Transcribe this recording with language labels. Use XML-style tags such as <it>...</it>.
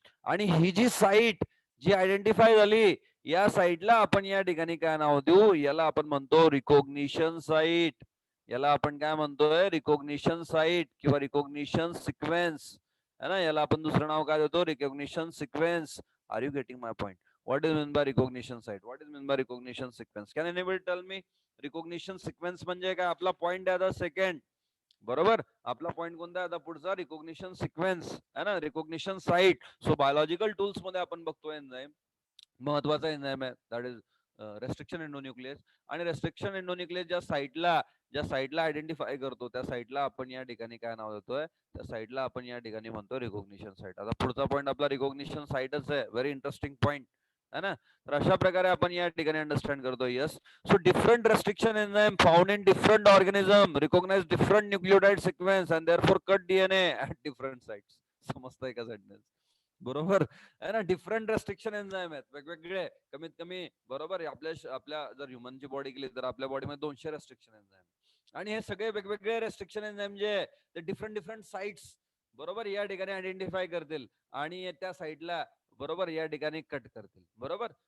<mr>आणि ही जी साईट जी आयडेंटिफाय झाली, या साईटला आपण या ठिकाणी काय नाव देऊ? याला आपण म्हणतो रिकॉग्निशन साईट. याला आपण काय म्हणतोय? रिकॉग्निशन साईट किंवा रिकॉग्निशन सिक्वेन्स, है ना. याला आपण दुसरं नाव काय देतो? Recognition sequence.</mr> <en>Are you getting my point? What is mean by recognition site? What is mean by recognition sequence? Can anybody tell me?</en> <mr>Recognition sequence म्हणजे काय? आपला पॉइंट आहे आता सेकंड, बरोबर. आपला पॉइंट कोणता आहे आता पुढचा? रिकॉग्निशन सिक्वेन्स, है ना, recognition site. So biological tools मध्ये आपण बघतोय एन्झाइम, महत्वाचा एन्झाइम आहे,</mr> <en>That is restriction endonuclease.</en> <mr>आणि रेस्ट्रिक्शन एंडोन्यूक्लियस ज्या साईटला आयडेंटिफाय करतो, त्या साईटला आपण या ठिकाणी काय नाव देतोय? त्या साईटला आपण या ठिकाणी म्हणतो रिकॉग्निशन साईट. आता पुढचा पॉइंट आपला रिकॉग्निशन साईटच आहे,</mr> <en>very interesting point,</en> <mr>है ना. तर अशा प्रकारे आपण या ठिकाणी अंडरस्टँड करतो.</mr> <en>Yes. So different restriction enzyme found in different organism recognize different nucleotide sequence and therefore cut DNA at different sites.</en> <mr>समजतंय का सेंटेन्स? बरोबर आहे ना. डिफरंट रेस्ट्रिक्शन एन्झाइम आहेत, वेगवेगळे, कमीत कमी, बरोबर. आपल्या जर ह्युमनची बॉडी केली तर आपल्या बॉडीमध्ये 200 रेस्ट्रिक्शन एन्झाइम, आणि हे सगळे वेगवेगळे रेस्ट्रिक्शन एन्झाइम जे ते डिफरंट साइट्स, बरोबर, या ठिकाणी आयडेंटिफाय करतील आणि त्या साईटला, बरोबर, या ठिकाणी कट करतील, बरोबर.</mr>